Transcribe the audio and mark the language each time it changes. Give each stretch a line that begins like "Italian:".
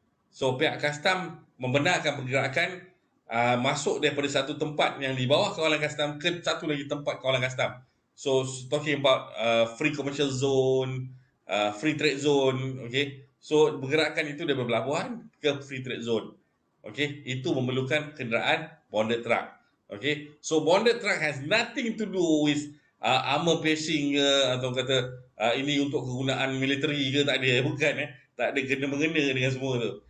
Malay: So pihak custom membenarkan pergerakan masuk daripada satu tempat yang di bawah kawalan custom ke satu lagi tempat kawalan custom.
English: So talking about free commercial zone, free trade zone, okay.
Malay: So pergerakan itu dari pelabuhan ke free trade zone. Okay, itu memerlukan kenderaan bonded truck. Okay,
English: so bonded truck has nothing to do with armor piercing
Malay: ke, atau kata ini untuk kegunaan military ke, tak ada, bukan. Tak ada kena-mengena dengan semua tu.